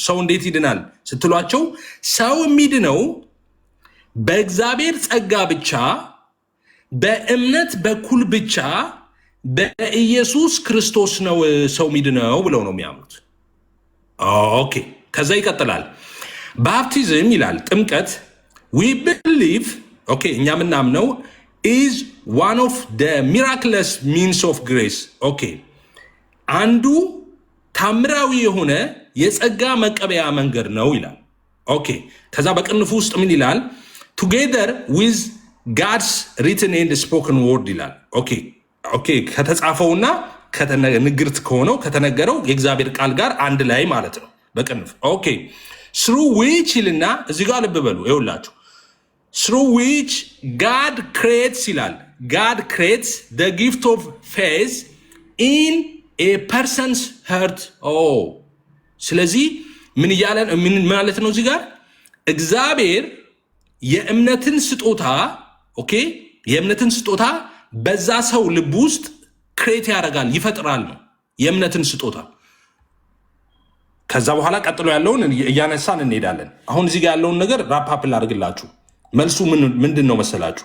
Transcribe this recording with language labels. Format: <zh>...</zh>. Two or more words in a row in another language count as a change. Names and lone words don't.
<am>ሰው እንዴት ይድናል ስትሏቸው ሰው የሚድነው በእግዚአብሔር ጸጋ ብቻ በእምነት በኩል ብቻ በኢየሱስ ክርስቶስ ነው ሰው ሚድነው ብለው ነው የሚያምኑት። ኦኬ ከዛ ይቀጥላል። ባፕቲዝም ይላል ጥምቀት</am> <en>we believe</en> <am>ኦኬ እኛ ምናምነው</am> <en>is one of the miraculous means of grace</en> <am>ኦኬ አንዱ ታምራዊ የሆነ የጸጋ መቀበያ መንገድ ነው ይላል። ኦኬ ከዛ በቅንፉ ውስጥ ምን ይላል?</am> <en>together with God's written and spoken word</en> <am>ይላል። ኦኬ ኦኬ ከተጻፈውና ንግርት ከሆነው ከተነገረው የእግዚአብሔር ቃል ጋር አንድ ላይ ማለት ነው በቅንፍ። ኦኬ</am> <en>through which</en> <am>ይልና እዚህ ጋር ልብ በሉ ይኸውላችሁ</am> <en>through which God creates ይላል። God creates the gift of faith in a person's heart.</en> <am>ስለዚህ ምን እያለን ምን ማለት ነው እዚህ ጋር? እግዚአብሔር የእምነትን ስጦታ ኦኬ የእምነትን ስጦታ በዛ ሰው ልብ ውስጥ ክሬት ያደርጋል ይፈጥራል ነው የእምነትን ስጦታ። ከዛ በኋላ ቀጥሎ ያለውን እያነሳን እንሄዳለን። አሁን እዚህ ጋር ያለውን ነገር ራፕ አፕ ላድርግላችሁ። መልሱ ምንድን ነው መሰላችሁ?</am>